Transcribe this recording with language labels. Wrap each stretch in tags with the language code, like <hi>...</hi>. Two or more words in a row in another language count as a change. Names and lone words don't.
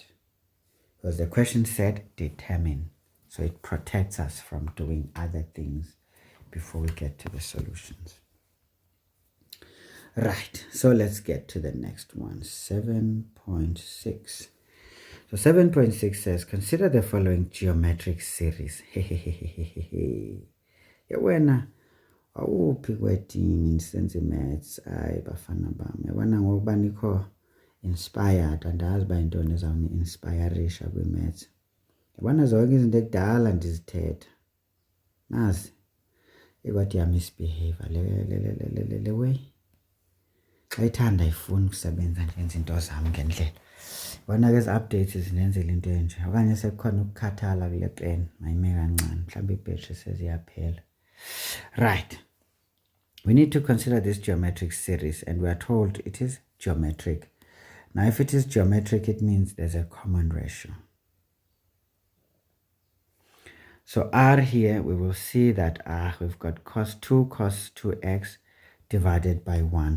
<en>Because the question said determine. So it protects us from doing other things before we get to the solutions. Right. So let's get to the next one. 7.6. So 7.6 says, consider the following geometric series.</en> <xh>Yawena awuphi kwedini nisenze maths ayi bafana bami. Yabona ngokuba nikho inspired, andazi ba intoni ezawuni-inspirisha kwi-maths. Yabona zonke izinto ekudala ndizithetha. Nazi ekwathi misbehavior le way. Xa ithanda ayifuni ukusebenza njenza into zami ngendlela. Yabona ke ezi-updates zinenzela into enje. Okanye sekukhona ukukhathala kule pen, mayime kancane. Mhlawumbe ibhetri seziyaphela.</xh> <en>Right. We need to consider this geometric series, and we are told it is geometric. Now, if it is geometric, it means there's a common ratio. So R here, we will see that we've got cos 2x divided by 1.</en>